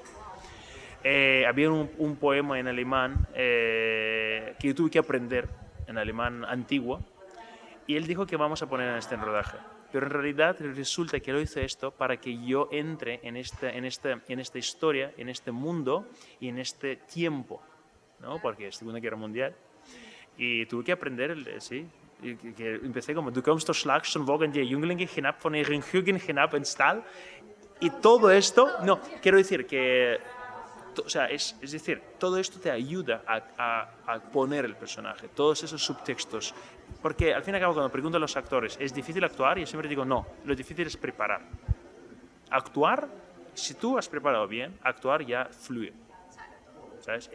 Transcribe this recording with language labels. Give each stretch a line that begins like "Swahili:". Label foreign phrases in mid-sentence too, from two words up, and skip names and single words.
Spanish: Había un poema en alemán que yo tuve que aprender, en alemán antiguo, y él dijo que vamos a poner en rodaje. Pero en realidad resulta que lo hizo esto para que yo entre en esta historia, en este mundo y en este tiempo, ¿no? Porque es Segunda Guerra Mundial. Y tuve que aprender, sí, que empecé como
German: Du kommst durch Schlagstone die Jünglinge hinab von ihren Hügeln hinab ins Tal.
Spanish: Y todo esto, no, quiero decir que, o sea, es decir, todo esto te ayuda a poner el personaje, todos esos subtextos. Porque al fin y al cabo, cuando pregunto a los actores, ¿es difícil actuar? Y yo siempre digo, no, lo difícil es preparar. Actuar, si tú has preparado bien, actuar ya fluye, ¿sabes?